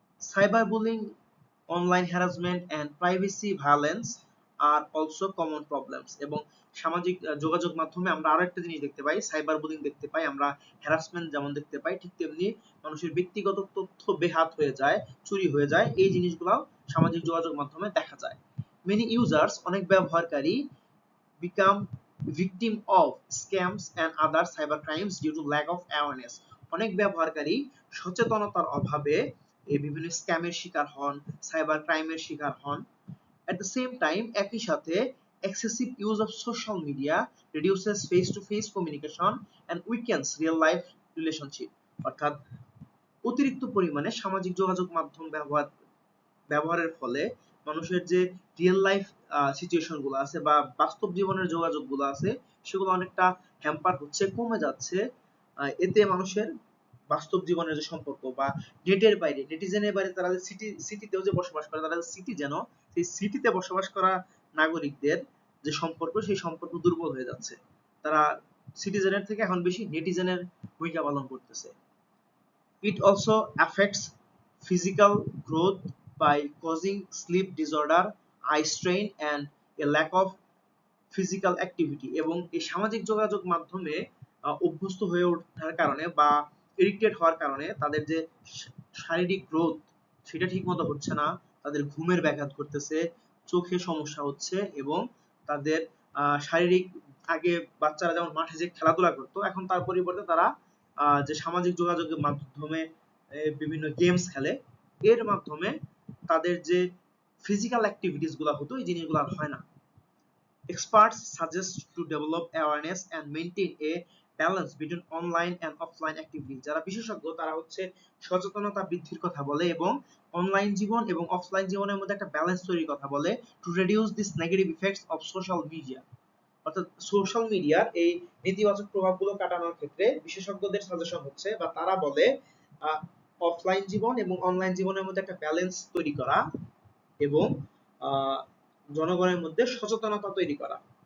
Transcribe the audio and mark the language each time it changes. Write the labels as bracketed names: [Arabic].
[English] Cyber bullying, online harassment and privacy violence আর also common problems. [Bangla] এবং সামাজিক যোগাযোগ মাধ্যমে আমরা আরো একটা জিনিস দেখতে পাই, সাইবার বুলিং দেখতে পাই, আমরা হ্যারাসমেন্ট যেমন দেখতে পাই, ঠিক তেমনি মানুষের ব্যক্তিগত তথ্য বেহাত হয়ে যায়, চুরি হয়ে যায়, এই জিনিসগুলো সামাজিক যোগাযোগ মাধ্যমে দেখা যায়। [English] many users, [Bangla] অনেক ব্যবহারকারী, [English] become victim of scams and other cyber crimes due to lack of awareness। [Bangla] অনেক ব্যবহারকারী সচেতনতার অভাবে এই বিভিন্ন স্ক্যামের শিকার হন, সাইবার ক্রাইমের শিকার হন। [English] At the same time, [Bangla] একই সাথে [English] excessive use of social media reduces face-to-face communication and weakens real-life relationship। [Bangla] অর্থাৎ অতিরিক্ত পরিমাণে সামাজিক যোগাযোগ মাধ্যম ব্যবহারের ফলে মানুষের যে রিয়েল লাইফ সিচুয়েশন গুলো আছে বা বাস্তব জীবনের যোগাযোগ গুলো আছে সেগুলো অনেকটা হ্যাম্পার হচ্ছে, কমে যাচ্ছে। এতে মানুষের বাস্তব জীবনের যে সম্পর্ক বা নেটিজেনের বাইরে তারা যে সিটিতেও যে বসবাস করে, তারা সিটি যেন সেই সিটিতে বসবাস করা নাগরিকদের যে সম্পর্ক সেই সম্পর্ক দুর্বল হয়ে যাচ্ছে। তারা সিটিজেনের থেকে এখন বেশি নেটিজেনের ভূমিকা পালন করতেছে। [English] It also affects physical growth by causing sleep disorder, eye strain and a lack of physical activity। [Bangla] এবং এই সামাজিক যোগাযোগ মাধ্যমে অভ্যস্ত হয়ে ওঠার কারণে বা এডিক্টেড হওয়ার কারণে তাদের যে শারীরিক গ্রোথ সেটা ঠিকমতো হচ্ছে না, তাদের ঘুমের ব্যাঘাত ঘটতেছে, চোখে সমস্যা হচ্ছে এবং তাদের শারীরিক, আগে বাচ্চারা যেমন মাঠে যে খেলাধুলা করতো এখন তার পরিবর্তে তারা যে সামাজিক যোগাযোগের মাধ্যমে বিভিন্ন গেমস খেলে, এর মাধ্যমে তাদের যে ফিজিক্যাল অ্যাক্টিভিটিস গুলো হতো এই জিনিসগুলো আর হয় না। [English] Experts suggest to develop awareness and maintain a balance between online and offline activities। [Bangla] যারা বিশেষজ্ঞ তারা হচ্ছে সচেতনতা বৃদ্ধির কথা বলে এবং অনলাইন জীবন এবং অফলাইন জীবনের মধ্যে একটা ব্যালেন্স তৈরির কথা বলে, [English] to reduce this negative effects of social media। [Bangla] অর্থাৎ সোশ্যাল মিডিয়ার এই নেতিবাচক প্রভাবগুলো কাটানোর ক্ষেত্রে বিশেষজ্ঞদের সাজেশন হচ্ছে বা তারা বলে অফলাইন জীবন এবং অনলাইন জীবনের মধ্যে একটা ব্যালেন্স তৈরি করা এবং জনগণের মধ্যে সচেতনতা তৈরি করা।